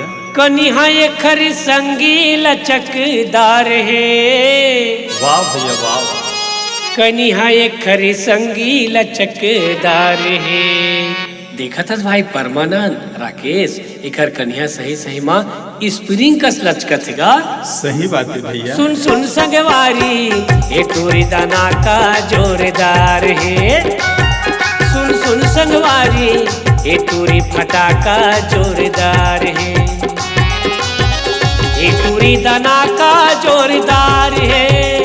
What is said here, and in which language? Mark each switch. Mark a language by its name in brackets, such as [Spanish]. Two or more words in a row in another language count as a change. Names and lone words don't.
[Chhattisgarhi] कन्हा ये खरसंगी लचकदार है। वाह भैया वाह। कन्हा ये खरसंगी लचकदार है। देखा था भाई परमानंद राकेश एकर कन्या सही सही माँ स्प्रिंग कस लचकत गा। सही बात है भैया। सुन सुन संगवारी ये टूरी दाना का जोरदार है। सुन सुन संगवारी ये टूरी फटाका जोरदार है। ये टूरी दाना का जोरदार है।